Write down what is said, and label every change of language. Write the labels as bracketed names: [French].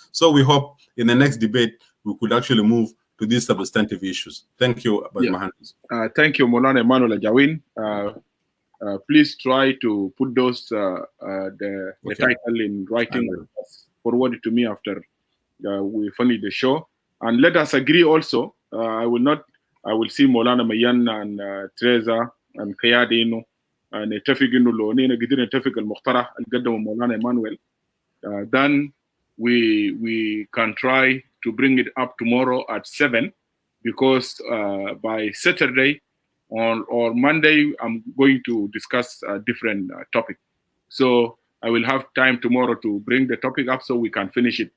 [English] So we hope in the next debate, we could actually move to these substantive issues. Thank you, thank you, Maulana Emmnuel Ajawin. Please try to put those the title in writing, forward it to me after we finish the show, and let us agree also. I will see Maulana Mayen and Tereza and Kaidi [Arabic] نتفق إنه لو نينا قدرنا نتفق المقترح اللي قدمه مولانا إيمانويل. Then [English] we can try to bring it up tomorrow at 7, because by Saturday or Monday, I'm going to discuss a different topic. So I will have time tomorrow to bring the topic up so we can finish it.